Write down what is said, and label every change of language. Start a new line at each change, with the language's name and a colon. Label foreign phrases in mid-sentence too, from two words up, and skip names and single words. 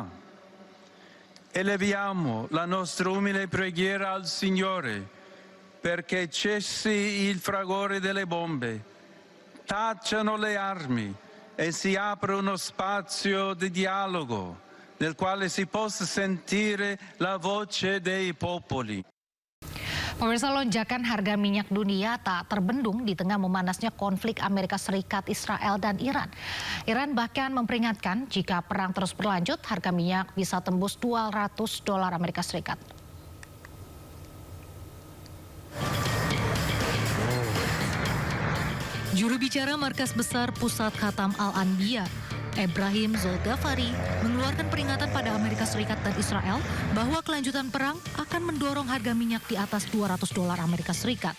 Italian: Eleviamo la nostra umile preghiera al Signore perché cessi il fragore delle bombe, tacciano le armi e si apra uno spazio di dialogo nel quale si possa sentire la voce dei popoli.
Indonesian: Pemirsa, lonjakan harga minyak dunia tak terbendung di tengah memanasnya konflik Amerika Serikat, Israel, dan Iran. Iran bahkan memperingatkan jika perang terus berlanjut, harga minyak bisa tembus $200 Amerika Serikat. Juru bicara Markas Besar Pusat Khatam Al-Anbiya, Ebrahim Zolghafari, mengeluarkan peringatan pada Amerika Serikat dan Israel bahwa kelanjutan perang akan mendorong harga minyak di atas $200 Amerika Serikat.